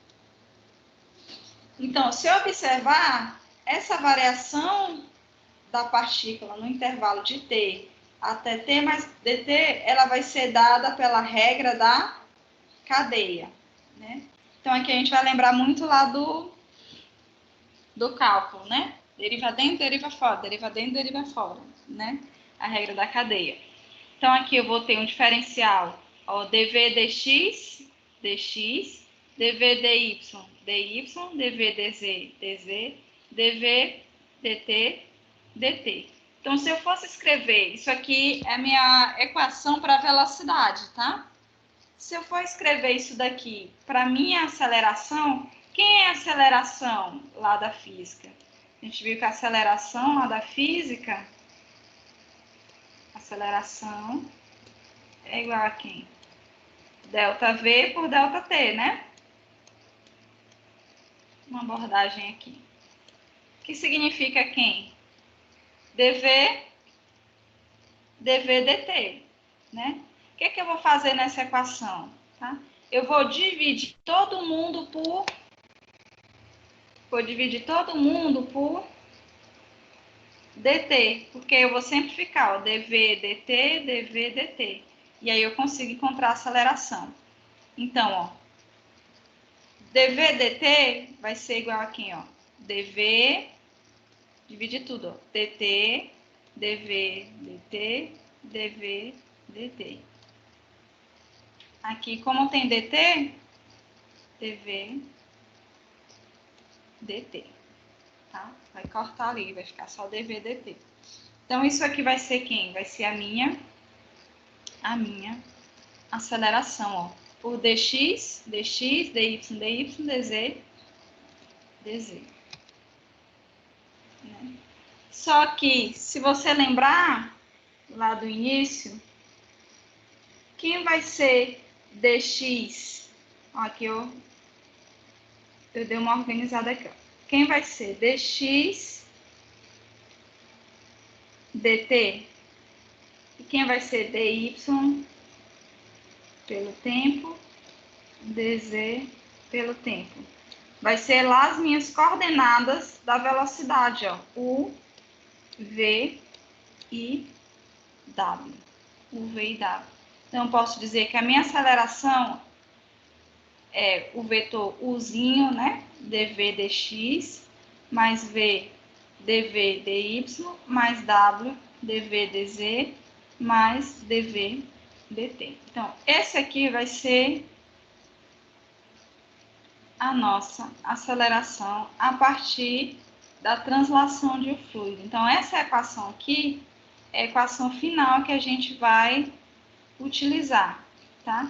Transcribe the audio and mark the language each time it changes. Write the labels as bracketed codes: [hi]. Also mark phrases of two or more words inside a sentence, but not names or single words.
[pt] Então, se eu observar, essa variação da partícula no intervalo de t até t mais dt, ela vai ser dada pela regra da cadeia, né? Então, aqui a gente vai lembrar muito lá do cálculo, né? Deriva dentro, deriva fora, deriva dentro, deriva fora, né? A regra da cadeia. Então, aqui eu vou ter um diferencial, ó, dv dx, dx, dv dy, dy, dv dz, dz, dv dt, dt. Então, se eu fosse escrever, isso aqui é a minha equação para velocidade, tá? Se eu for escrever isso daqui para minha aceleração, quem é a aceleração lá da física? A gente viu que a aceleração lá da física, aceleração é igual a quem? ΔV por ΔT, né? Uma abordagem aqui. Que significa quem? dV dt, né? O que eu vou fazer nessa equação? Tá? Eu vou dividir todo mundo por... dt, porque eu vou simplificar, ó, dv dt, dv dt. E aí eu consigo encontrar a aceleração. Então, ó, dv dt vai ser igual a quem, ó? dv, dividir tudo, ó, dt, dv dt, dv dt. Aqui, como tem dt, dv dt, tá? Vai cortar ali, vai ficar só dv dt. Então, isso aqui vai ser quem? Vai ser a minha aceleração, ó, por dx, dy, dy, dz, dz. Né? Só que, se você lembrar lá do início, quem vai ser dx? Ó, aqui eu dei uma organizada aqui, ó. Quem vai ser dx dt? E quem vai ser dy pelo tempo, dz pelo tempo? Vai ser lá as minhas coordenadas da velocidade, ó. U, V e W. U, V e W. Então, eu posso dizer que a minha aceleração é o vetor Uzinho, né? dv dx, mais V, dv dy, mais W, dv dz, mais dv dt. Então, esse aqui vai ser a nossa aceleração a partir da translação de um fluido. Então, essa equação aqui é a equação final que a gente vai utilizar, tá?